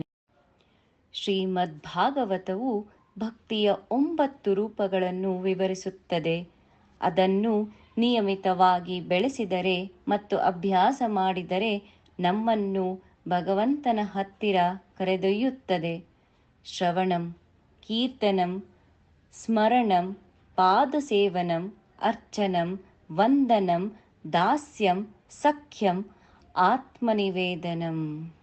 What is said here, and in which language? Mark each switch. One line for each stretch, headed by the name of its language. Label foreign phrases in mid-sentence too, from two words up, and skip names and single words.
Kannada: ಶ್ರೀಮದ್ ಭಾಗವತವು ಭಕ್ತಿಯ 9 ರೂಪಗಳನ್ನು ವಿವರಿಸುತ್ತದೆ. ಅದನ್ನು ನಿಯಮಿತವಾಗಿ ಬೆಳೆಸಿದರೆ ಮತ್ತು ಅಭ್ಯಾಸ ಮಾಡಿದರೆ ನಮ್ಮನ್ನು ಭಗವಂತನ ಹತ್ತಿರ ಕರೆದೊಯ್ಯುತ್ತದೆ.
Sanskrit: ಶ್ರವಣಂ, ಕೀರ್ತನಂ, ಸ್ಮರಣಂ, ಪಾದಸೇವನಂ, ಅರ್ಚನಂ, ವಂದನಂ, ದಾಸ್ಯಂ, ಸಖ್ಯಂ, ಆತ್ಮನಿವೇದನಂ.